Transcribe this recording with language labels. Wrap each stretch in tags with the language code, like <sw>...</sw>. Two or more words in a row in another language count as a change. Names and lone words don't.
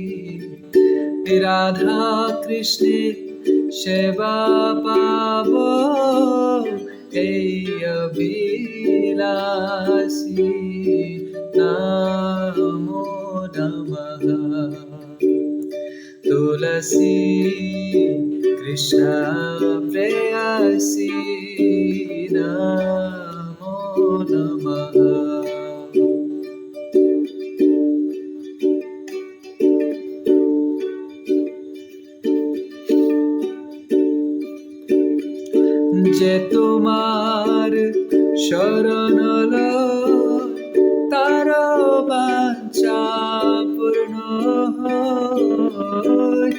<sa>राधा कृष्ण सेवा पावो अभिलाषी नमो नमः। तुलसी कृष्ण प्रेयसी नमो नमः।</sa> <bn>যে তোমার শরণ লয় তার বাঞ্ছা পূর্ণ হয়।</bn>